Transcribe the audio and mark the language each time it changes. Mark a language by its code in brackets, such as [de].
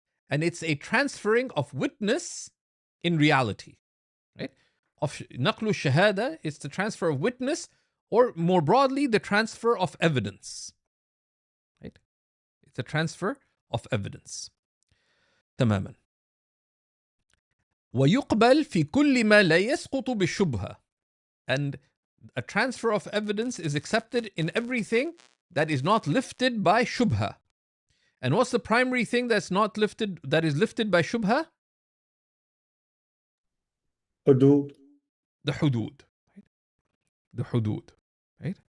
[en] And it's a transferring of witness in reality. Right? Of naqlu shahada is the transfer of witness, or more broadly, the transfer of evidence. Right? It's a transfer of evidence. [ar] تماما. ويقبل في كل ما لا يسقط بالشبهة. [en] And a transfer of evidence is accepted in everything that is not lifted by shubha. And what's the primary thing that is lifted by shubha? Hudud. The hudud. Right? The hudud. Right?